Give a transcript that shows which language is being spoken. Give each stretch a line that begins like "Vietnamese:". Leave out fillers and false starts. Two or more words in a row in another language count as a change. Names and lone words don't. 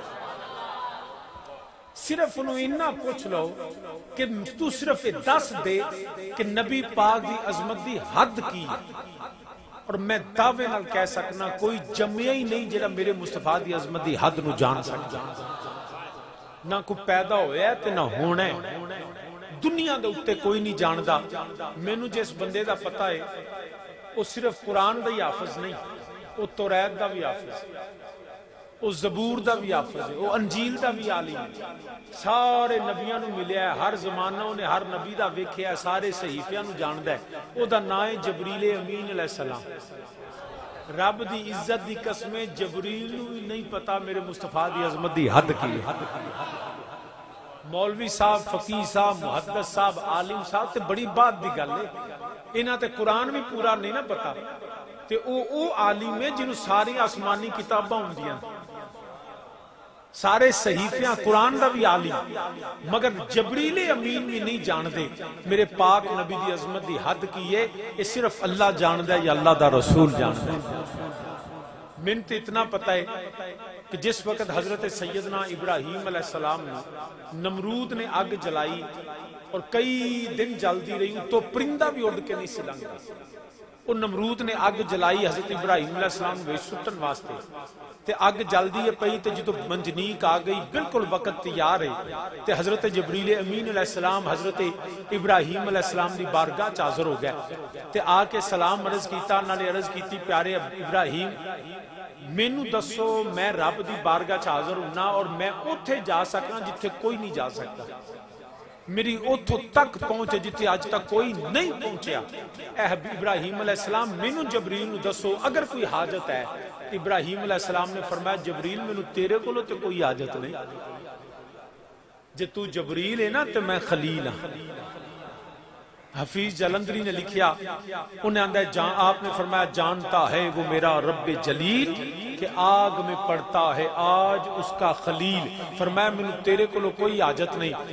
Punjabi: صرف انہوں اینا پوچھ لو کہ تو صرف دس دے کہ نبی پاک دی عظمت دی حد کی ہے، اور میں دعوے نال کہہ سکنا کوئی جمعہ ہی نہیں جڑا میرے مصطفیٰ دی عظمت دی حد نو جان سکتا، نہ کوئی پیدا ہویا ہے تے نہ ہونا ہے، دنیا دے اتے کوئی نہیں جاندا۔ مینوں جس بندے دا پتہ ہے وہ صرف قرآن دا ہی حافظ نہیں، وہ توریت دا بھی حافظ ہے، وہ زبور دا بھی حافظ ہے، وہ انجیل دا بھی عالم ہے، سارے نبیاں نو ملیا ہے، ہر زمانہ انہیں ہر نبی دا ویکھیا ہے، سارے صحیفیاں نو جاندا ہے، او دا نام ہے جبریل امین علیہ السلام۔ رب دی عزت دی قسمیں جبریل نو نہیں پتا میرے مصطفیٰ دی عظمت دی حد کی ہے۔ مولوی صاحب، فقیہ صاحب، محدث صاحب، عالم صاحب تے بڑی بات دی گل ہے، انہاں تے قرآن بھی پورا نہیں نہ پتا، تے او عالم ہے جنہوں ساری آسمانی کتاباں ہوندیاں، سارے صحیفیاں قرآن دا بھی عالم، مگر جبریل امین بھی نہیں جاندے میرے پاک نبی دی عظمت دی حد کی ہے، یہ صرف اللہ جاندے یا اللہ دا رسول جاندے۔ من تے اتنا پتہ ہے کہ جس وقت حضرت سیدنا ابراہیم علیہ السلام نے نمرود نے آگ جلائی اور کئی دن جلدی رہی تو پرندہ بھی اڑ کے نہیں سے لنگا، اور نمرود نے آگ جلائی حضرت ابراہیم علیہ السلام کو سٹن واسطے تے آگ جلدی پئی تے جدو منجنیک آ گئی بالکل وقت تیار ہے تے حضرت جبریل امین علیہ السلام حضرت ابراہیم علیہ السلام دی بارگاہ چ حاضر ہو گیا تے آ کے سلام عرض کیتا، انہاں نے عرض کیتی پیارے ابراہیم مینوں دسو میں رب دی بارگاہ چ حاضر ہونا اور میں اوتھے جا سکنا جتھے کوئی نہیں جا سکتا، میری اوتھوں تک پہنچے جتھے آج تک کوئی نہیں پہنچیا۔ اے ابراہیم علیہ السلام مینوں جبریل نو دسو اگر کوئی حاجت ہے۔ ابراہیم علیہ السلام نے فرمایا جبریل مینوں تیرے کولوں تے کوئی حاجت نہیں، جے تو جبریل ہے نا تے میں خلیل ہاں۔ حفیظ جلندری نے لکھیا، انہیں آندہ ہے آپ نے فرمایا
Urdu: جانتا ہے وہ میرا رب جلیل کہ آگ میں پڑتا ہے آج اس کا خلیل،
Punjabi: فرمایا میں تیرے کو کوئی حاجت نہیں۔